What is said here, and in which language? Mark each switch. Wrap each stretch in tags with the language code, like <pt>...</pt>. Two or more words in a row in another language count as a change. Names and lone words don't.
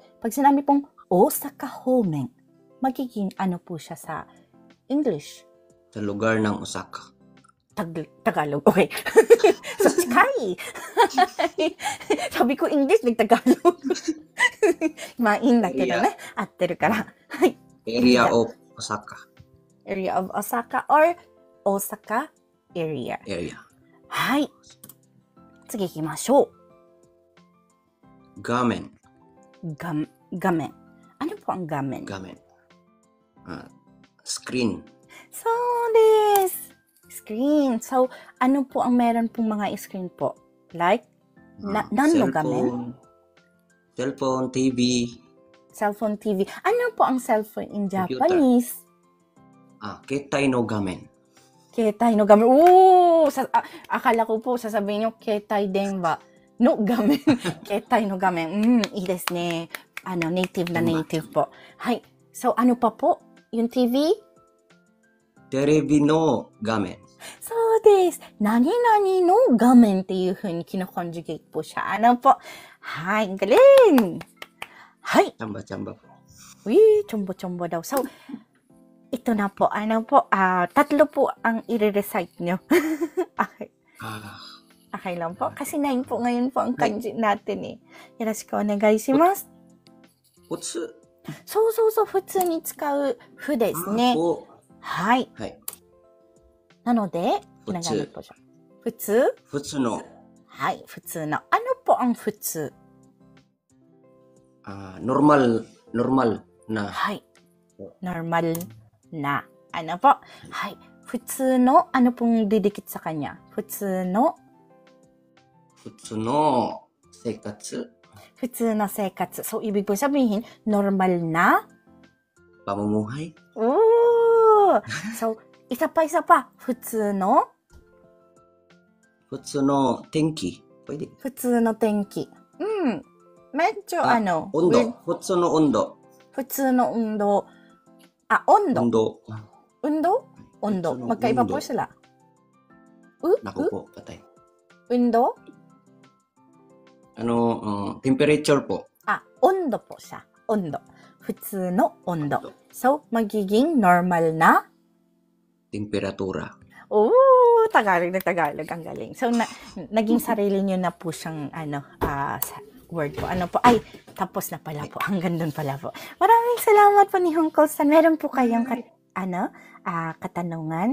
<tl>Pag sinabi pong Osaka Homen, magiging ano po siya sa English? Sa lugar ng Osaka. Tagalog. Okay. So, Sky. Sabi ko English, nag-Tagalog.</tl> <ja>メインだけどね。合ってるから。はい.</ja> <en>Area of Osaka. Area of Osaka or Osaka area. Area.</en> <ja>はい。次行きましょう。画面。</ja> <tl>画面。Ano po ang gamen?</tl> <en>画面。Screen. So, this. Screen.</en> <tl>So, ano po ang meron pong mga screen po?</tl> <ja>Like, なんの画面?</ja> <en>Cellphone, TV.</en> <tl>Cellphone, TV. Ano po ang cellphone in Computer. Japanese?</tl> <ja>携帯の画面. 携帯の画面.</ja> <tl>Akala ko po sasabihin nyo,</tl> <ja>携帯電話の画面. 携帯の画面。いいですね.</ja> <tl>Native na native po.</tl> <ja>Hai.</ja> <tl>So, ano pa po? Yung TV?</tl> <ja>テレビの画面. そうです。何々の画面っていう風に</ja> <tl>kino-conjugate po siya. Ano po? Hai, galing! Hai. Chamba-chamba po. Uy, chombo-chombo daw. So, ito na po. Ano po? Tatlo po ang i-recite nyo. Okay. Okay lang po. Kasi 9 po ngayon po ang kanji natin eh.</tl> <ja>よろしくお願いします. 普通。そうそうそう、普通に使うふですね。はい。はい。なので、普通。普通？普通の。はい、普通の。</ja> <tl>Ano po ang 普通？ normal na. はい。normal na. Ano po?</tl> <ja>はい。</ja> <tl>普通の、ano pong didikit sa kanya?</tl> <ja>普通の生活。普通の生活.</ja> <tl>So, ibig po sabihin, normal na pamumuhay. Oh! So, isa pa.</tl> <ja>普通の天気. Pwede. 普通の天気. Medyo Undo. 普通の温度. 普通の運動. Ondo. Undo.</ja> <tl>Magkaiba po sila. Naku po, patay.</tl> <ja>Undo?</ja> <tl>Temperature po. Ondo po siya.</tl> <ja>Ondo. 普通の温度.</ja> <tl>So, magiging normal na temperatura. Tagalog. Ang galing. So, naging sarili nyo na po siyang word po. Ano po? Ay, tapos na pala po. Hanggang doon pala po. Maraming salamat po ni Hongkol-san. Meron po kayong katanungan?</tl>